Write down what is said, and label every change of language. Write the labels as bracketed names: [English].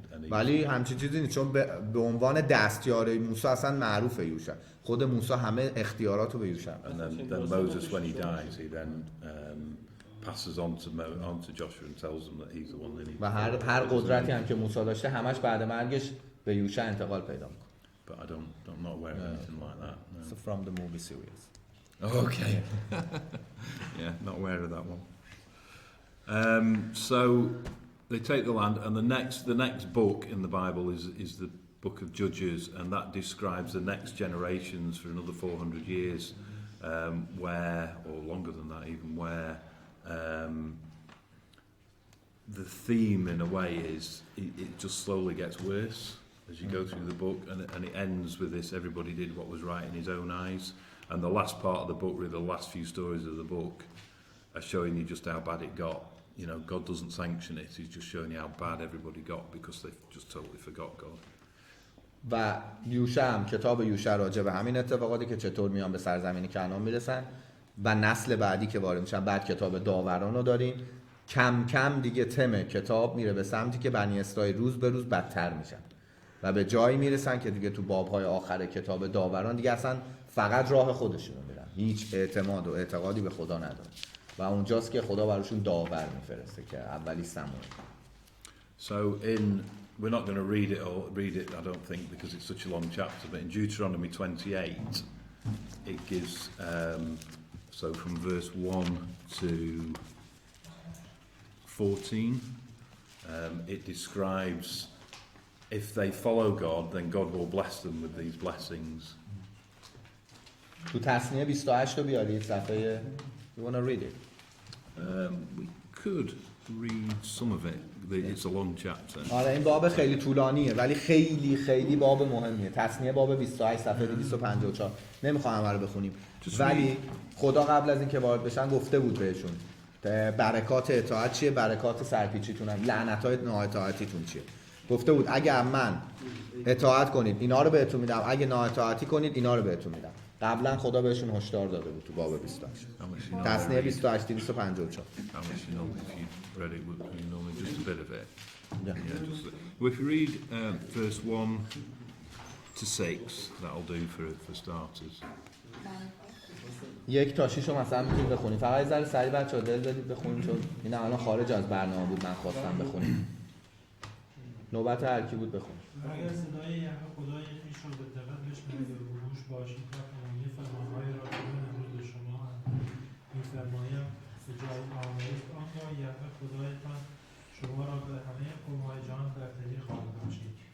[Persian] ولی همچین چیزی نیست، چون به عنوان دستیار موسی اصلا معروفه یوشع. خود موسی همه اختیاراتو به یوشع. [English] And then Moses, when he dies, he then passes on to Joshua and tells them that he's the one that he. [Persian] و هر قدرتی هم که موسی داشته همش بعد مرگش به یوشع انتقال پیدا میکنه. [English] But I'm not aware of anything like that. No. So from the movie series. Okay. Yeah, not aware of that one. So they take the land, and the next book in the Bible is the book of Judges, and that describes the next generations for another 400 years, where, or longer than that even, where the theme in a way is it just slowly gets worse as you go through the book, and it ends with this: everybody did what was right in his own eyes. And the last part of the book, really the last few stories of the book, are showing you just how bad it got. God doesn't sanction it, he's just showing you how bad everybody got because they've just totally forgot God. [Persian] و یوشع هم کتاب یوشع راجع به همین اتفاقاتی که چطور میان به سرزمین کنعان میرسن و نسل بعدی که وارد میشن. بعد کتاب داوران رو داریم. کم کم دیگه تم کتاب میره به سمتی که بنی اسرائیل روز به روز بدتر میشن و به جایی میرسن که دیگه تو بابهای آخر کتاب داوران دیگه اصلا فقط راه خودشون رو میرن، هیچ اعتماد و اعتقادی به خدا ندارن و اونجاست که خدا براشون داور میفرسته که اولی سموئل. [English] So we're not going to read it I don't think because it's such a long chapter, but in Deuteronomy 28 it gives so from verse 1 to 14 it describes if they follow God, then God will bless them with these blessings. [Persian] تو تثنیه 28 رو بیارید صفحه. [English] You wanna read it? We could read some of it. It's a long chapter. [Persian] آره این باب خیلی طولانیه ولی خیلی خیلی باب مهمیه. تثنیه باب 28 صفحه 254. نمیخوام همه رو بخونیم ولی خدا قبل از اینکه وارد بشن گفته بود بهشون برکات اطاعت چیه، برکات سرپیچیتونن، لعنت‌های نااطاعتیتون چیه. گفته بود اگه من اطاعت کنید اینا رو بهتون میدم، اگه نااطاعتی کنید اینا رو بهتون میدم. قبلا خدا بهشون هشدار داده بود تو باب 28. تثنیه 28 254. [English] How much you know if you read it, you know just a bit of it. Yeah. Well, if you read verse 1 to 6, that'll do for starters. [Persian] 1 تا 6 رو مثلا میتونید بخونید. فقط یه ذره سریع بچه‌ها دل بدید بخونید چون این الان خارج از برنامه بود من خواستم بخونیم. نوبت هر کی بود بخون. اگر صدای یهوه خدای خویش را به دقت بشنوید و گوش باشید تا تمامی فرمان‌های را که من امروز به شما می‌فرمایم به جای آورید، آنگاه یهوه خدایتان شما را به همه قوم‌های جهان برتری خواهد بخشید.